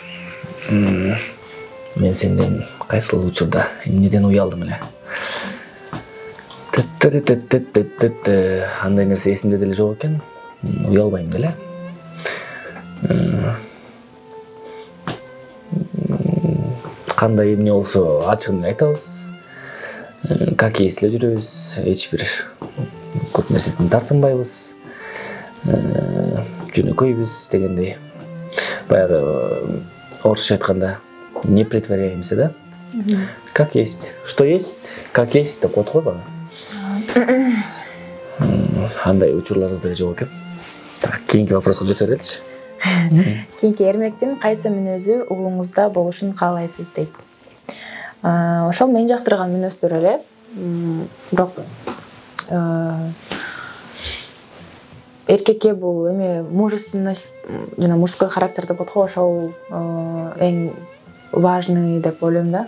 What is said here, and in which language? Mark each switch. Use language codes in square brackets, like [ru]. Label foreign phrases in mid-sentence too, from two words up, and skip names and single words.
[ky] Мен сенден кайсыл учурда эмнеден уялдым эле? Андай нерсе эсимде деле жок экен. Уялбайм деле. Кандай эмне болсо ачыгын айтабыз. [ru] Как есть [ky] эле жүрөбүз, эч бир көп нерседен тартынбайбыз. Жөнөкөйбүз дегендей. Баягы орусча айтканда [ru] не притворяемся, [ky] да? [ru] Как есть. Что есть, как есть [ky] деп коет го бага. Андай учурларыбыз деле жок экен. Так, кийинки вопроска өтө береличи. Кийинки эрмектин кайсы мүнөзү уулуңузда болушун каалайсыз дейт. Ошол мен жактырган мүнөздөр эле. Бирок эркекке бул эме мужественность жана [ru] мужской характер [ky] деп коет го, ошол эң важный деп ойлойм да.